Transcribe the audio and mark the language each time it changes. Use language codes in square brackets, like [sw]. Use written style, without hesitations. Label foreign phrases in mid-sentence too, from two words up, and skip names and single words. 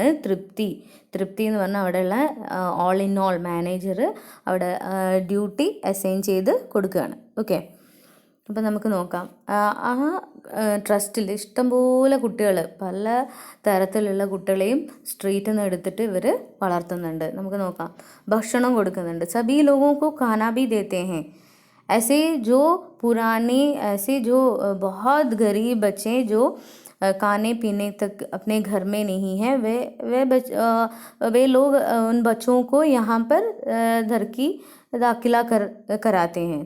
[ml] തൃപ്തി എന്ന് പറഞ്ഞാൽ അവിടെയുള്ള [en] all in all manager [ml] അവിടെ [en] duty assign [ml] ചെയ്ത് കൊടുക്കുകയാണ്. ഓക്കെ, അപ്പോൾ നമുക്ക് നോക്കാം. ആ ട്രസ്റ്റിൽ ഇഷ്ടംപോലെ കുട്ടികൾ, പല തരത്തിലുള്ള കുട്ടികളെയും സ്ട്രീറ്റിൽ നിന്ന് എടുത്തിട്ട് ഇവർ വളർത്തുന്നുണ്ട്. നമുക്ക് നോക്കാം. ഭക്ഷണം കൊടുക്കുന്നുണ്ട്. [hi] सभी लोगों को खाना भी देते हैं. ऐसे जो बहुत गरीब बच्चे जो खाने पीने तक अपने घर में नहीं है, वे लोग उन बच्चों को यहाँ पर दाखिला कराते हैं.